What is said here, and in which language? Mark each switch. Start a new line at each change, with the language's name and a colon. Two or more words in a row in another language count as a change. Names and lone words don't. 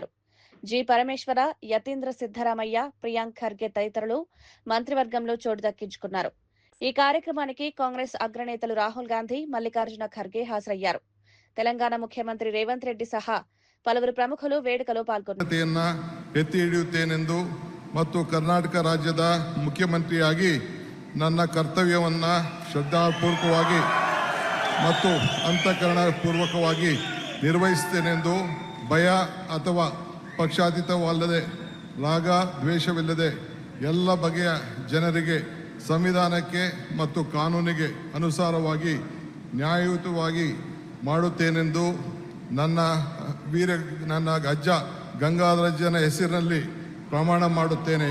Telugu: జి పరమేశ్వర, యతీంద్ర సిద్ధరామయ్య, ప్రియాంక్ ఖర్గే తదితరులు మంత్రివర్గంలో చోటు దక్కించుకున్నారు. ఈ కార్యక్రమానికి కాంగ్రెస్ అగ్రనేతలు రాహుల్ గాంధీ, మల్లికార్జున ఖర్గే హాజరయ్యారు. తెలంగాణ ముఖ్యమంత్రి రేవంత్ రెడ్డి సహా పలువురు ప్రముఖులు వేడుకలో పాల్గొన్నారు.
Kannada: ಎತ್ತಿ ಹಿಡಿಯುತ್ತೇನೆಂದು ಮತ್ತು ಕರ್ನಾಟಕ ರಾಜ್ಯದ ಮುಖ್ಯಮಂತ್ರಿಯಾಗಿ ನನ್ನ ಕರ್ತವ್ಯವನ್ನು ಶ್ರದ್ಧಾಪೂರ್ವಕವಾಗಿ ಮತ್ತು ಅಂತಃಕರಣಪೂರ್ವಕವಾಗಿ ನಿರ್ವಹಿಸುತ್ತೇನೆಂದು ಭಯ ಅಥವಾ ಪಕ್ಷಾತೀತವಲ್ಲದೆ ರಾಗ ದ್ವೇಷವಿಲ್ಲದೆ ಎಲ್ಲ ಬಗೆಯ ಜನರಿಗೆ ಸಂವಿಧಾನಕ್ಕೆ ಮತ್ತು ಕಾನೂನಿಗೆ ಅನುಸಾರವಾಗಿ ನ್ಯಾಯಯುತವಾಗಿ ಮಾಡುತ್ತೇನೆಂದು ನನ್ನ ಅಜ್ಜ ಗಂಗಾಧರಜ್ಜನ ಹೆಸರಿನಲ್ಲಿ ಪ್ರಮಾಣ ಮಾಡುತ್ತೇನೆ.